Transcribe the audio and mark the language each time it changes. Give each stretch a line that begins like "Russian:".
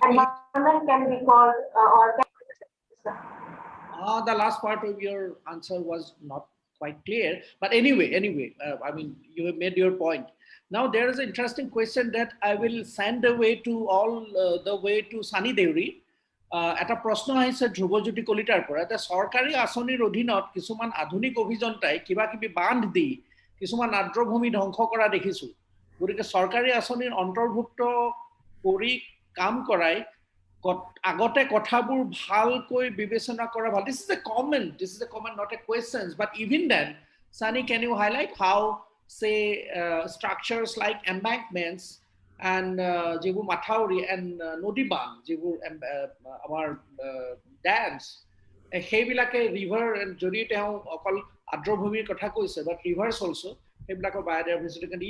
English: environment can be called or the last part of your answer was not quite clear, but anyway, I mean, you have made your point. Now there is an interesting question that I will send away to all the way to Sunny Deuri.
Assamese: এটা প্ৰশ্ন আহিছে ধ্ৰুৱজ্যোতি কলিতাৰ পৰা, এটা চৰকাৰী আঁচনিৰ অধীনত কিছুমান আধুনিক অভিযন্তাই কিবা কিবি বান্ধ দি কিছুমান আৰ্দ্ৰভূমি ধ্বংস কৰা দেখিছো, গতিকে চৰকাৰী আঁচনিৰ অন্তৰ্ভুক্ত কৰি কাম কৰাই আগতে কথাবোৰ ভালকৈ বিবেচনা কৰা ভাল.
English: This is a comment, not a question, but even then, Sunny, can you highlight how, say, structures like embankments and
Assamese: যিবোৰ মাথাউৰি
English: and
Assamese: নদী বান্ধ, যিবোৰ আমাৰ
English: dams,
Assamese: সেইবিলাকে
English: river
Assamese: যদি তেওঁ অকল আৰ্দ্ৰভূমিৰ কথা কৈছে,
English: but rivers also,
Assamese: সেইবিলাকৰ
English: biodiversity.